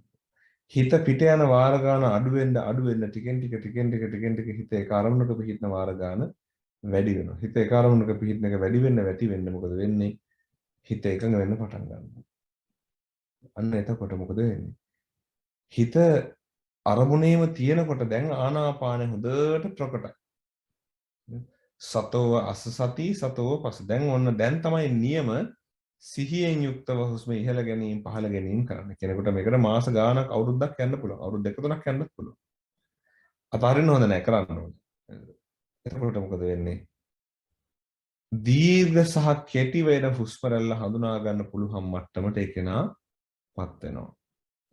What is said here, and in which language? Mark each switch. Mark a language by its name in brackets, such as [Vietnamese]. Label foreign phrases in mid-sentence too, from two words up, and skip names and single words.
[Sinhala] හිත පිට යන වාර ගාන අඩු වෙන්න ටිකෙන් ටික හිත ඒක අරමුණක පිහිටන වාර ගාන වැඩි වෙනවා. හිත ඒක අරමුණක පිහිටන එක වැඩි වෙන්න මොකද වෙන්නේ? හිත එකඟ වෙන්න පටන් ගන්නවා. අන්න එතකොට මොකද වෙන්නේ? හිත අරමුණේම තියෙනකොට දැන් ආනාපානෙ හොඳට ප්‍රකටයි. [Pali] සතෝ අසසති සතෝ පස්ස. [Sinhala] දැන් තමයි නියම සිහියෙන් යුක්තව හුස්ම ඉහළ ගැනීම පහළ ගැනීම කරන්න. කෙනෙකුට මේකට මාස ගාණක් අවුරුද්දක් යන්න පුළුවන්. අවුරුදු දෙක තුනක් යන්නත් පුළුවන්. අතාරින්න හොඳ නැහැ කරන්න ඕනේ. එතකොට මොකද වෙන්නේ? දීර්ඝ සහ කෙටි වෙන හුස්ම රැල්ල හඳුනා ගන්න පුළුවන් මට්ටමට ඒ කෙනාපත් වෙනවා.